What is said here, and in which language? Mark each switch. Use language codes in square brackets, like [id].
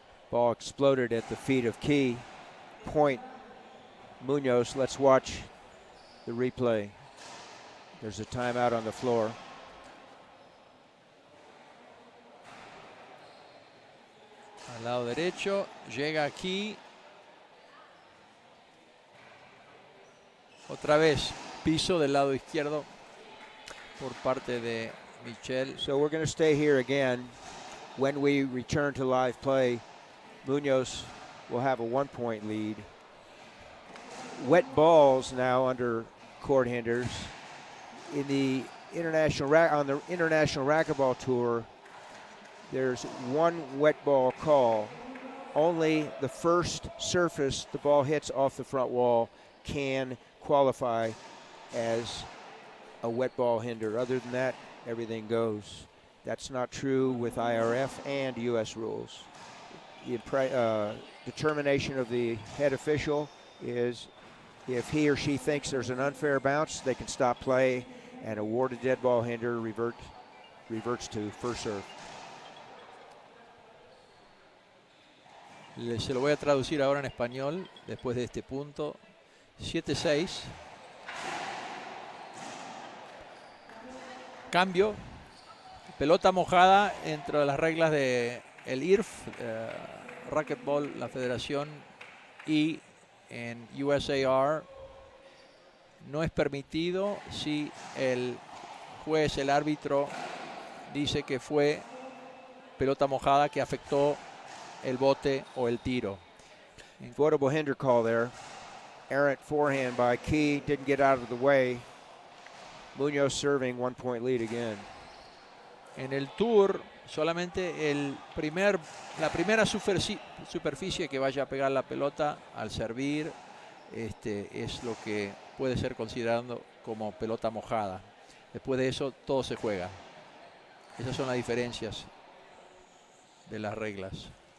[en] Ball exploded at the feet of Key. Point Munoz. Let's watch the replay. There's a timeout on the floor. [es] Al lado derecho, llega aquí. Otra vez, piso del lado izquierdo por parte de Michelle. [en] So we're going to stay here again. When we return to live play, Munoz will have a 1-point lead. Wet balls now under court hinders. In the on the International Racquetball Tour, there's 1 wet ball call. Only the first surface the ball hits off the front wall can qualify as a wet ball hinder. Other than that, everything goes. That's not true with IRF and U.S. rules. The determination of the head official is if he or she thinks there's an unfair bounce, they can stop play and award a dead ball hinder, reverts to first serve. [es] Se lo voy a traducir ahora en español después de este punto. 7-6. Cambio. Pelota mojada entre las reglas de el IRF, Racquetball, la federación, y en USAR no es permitido si el juez, el árbitro, dice que fue pelota mojada que afectó el bote o el tiro. [en] Votable hinder call there. Errant forehand by Key, didn't get out of the way. Munoz serving, 1-point lead again. [es] En el tour, solamente la primera superficie que vaya a pegar la pelota al servir es lo que puede ser considerado como pelota mojada. Después de eso, todo se juega. Esas son las diferencias de las reglas.